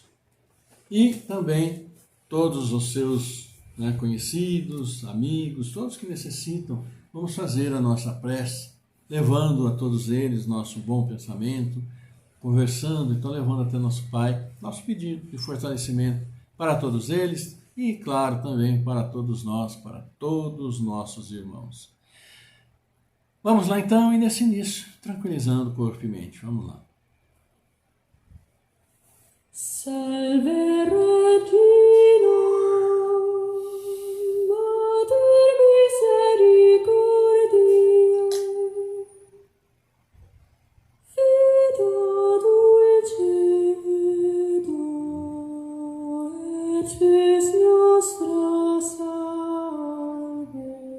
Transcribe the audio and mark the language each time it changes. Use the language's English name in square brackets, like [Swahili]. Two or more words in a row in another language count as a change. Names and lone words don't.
[Portuguese] E também todos os seus conhecidos, amigos, todos que necessitam, vamos fazer a nossa prece, levando a todos eles nosso bom pensamento, conversando, então levando até nosso Pai, nosso pedido de fortalecimento para todos eles e, claro, também para todos nós, para todos os nossos irmãos. Vamos lá então, e nesse início, tranquilizando corpo e mente. Vamos lá. [Latin] Salve Regina, Mater Misericordiae, Vita dulcedo, et spes nostra salve.